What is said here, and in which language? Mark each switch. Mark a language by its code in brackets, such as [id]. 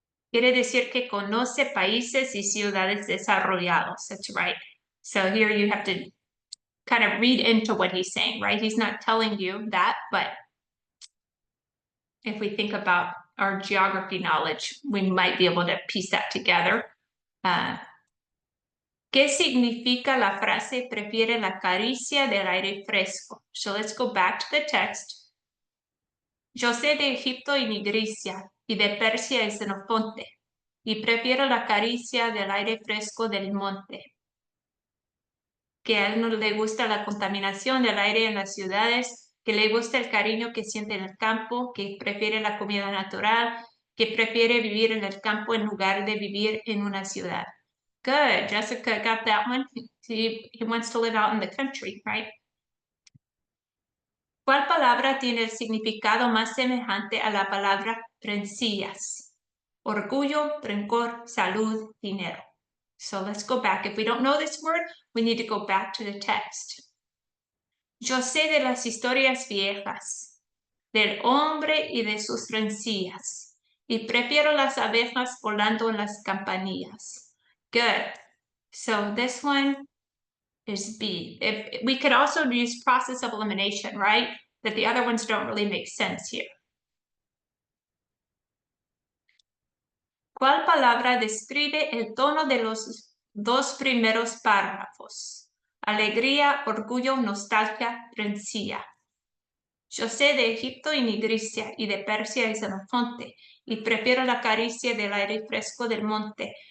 [es] Quiere decir que conoce países y ciudades desarrollados. [en] That's right. So here you have to kind of read into what he's saying, right? He's not telling you that, but if we think about our geography knowledge, we might be able to piece that together. [es] ¿Qué significa la frase prefiere la caricia del aire fresco? [en] So let's go back to the text. [es] Yo sé de Egipto y de Grecia, y de Persia y Xenofonte, y prefiero la caricia del aire fresco del monte. Que a él no le gusta la contaminación del aire en las ciudades, que le gusta el cariño que siente en el campo, que prefiere la comida natural, que prefiere vivir en el campo en lugar de vivir en una ciudad. [en] Good, Jessica got that one. He wants to live out in the country, right? [es] ¿Cuál palabra tiene el significado más semejante a la palabra rencillas? Orgullo, rencor, salud, dinero. [en] So let's go back. If we don't know this word, we need to go back to the text. [es] Yo sé de las historias viejas, del hombre y de sus rencillas, y prefiero las abejas volando en las campanillas. [en] Good. So this one is B. If we could also use process of elimination, right? That the other ones don't really make sense here. [es] ¿Cuál palabra describe el tono de los dos primeros párrafos? Alegría, orgullo, nostalgia, rencilla. Yo sé de Egipto y de Grecia, y de Persia y Xenofonte, y prefiero la caricia del aire fresco del monte.